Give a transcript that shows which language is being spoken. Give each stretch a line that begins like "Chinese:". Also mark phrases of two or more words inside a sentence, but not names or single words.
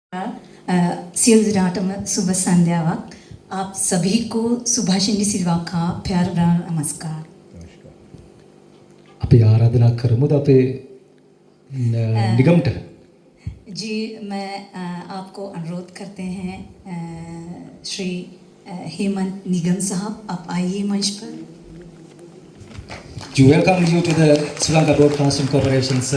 Sinhala: සියලු දිනාටම සුබ සන්ධ්‍යාවක්.
Hindi: आप सभी को सुभाषिनी सिल्वा का प्यार भरा नमस्कार.
Sinhala: අපි ආරාධනා කරමුද අපේ නිගමට?
Hindi: जी मैं आपको अनुरोध करते हैं श्री हेमंत निगम साहब, आप आइए मंच पर.
English: We welcome you to the Sri Lanka Broadcasting Corporation, sir.